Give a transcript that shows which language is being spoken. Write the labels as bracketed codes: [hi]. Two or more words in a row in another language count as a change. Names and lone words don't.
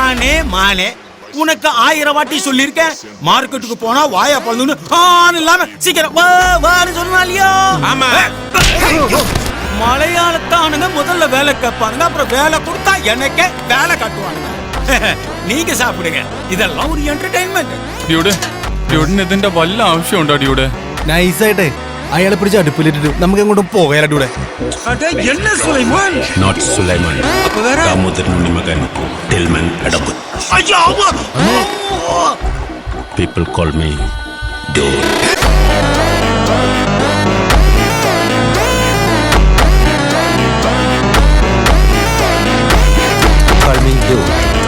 [ta] மானே உனக்கு 1000 வாட்டி சொல்லிருக்கேன். மார்க்கெட்டுக்கு போனா வாயா பழுதுன்னு இல்லாம சீக்கிரம் வான்னு சொன்னாலியோ. ஆமா. மலையாளத்தானுங்க முதல்ல வேலை கேட்பானுங்க, அப்புறம் வேலை கொடுத்தா எனக்கே வேலை காட்டுவானுங்க. நீங்க சாப்பிடுங்க, இதெல்லாம் ஒரு என்டர்டைன்மெண்ட். [ml] ഡ്യൂഡിന് ഇതിന്റെ വല്ല ആവശ്യമുണ്ടോ ഡ്യൂഡ്? നൈസായിട്ടെ അയാളെ പിടിച്ച് അടുപ്പിലിട്ടിട്ട് നമുക്ക് എങ്ങോട്ടും പോകാലൂടെ? [ta] என்ன சுலைமான்? [en] Not Sulaiman. Damodaran Magan, Tillman Adabut. People call me Dude. Call me Dude.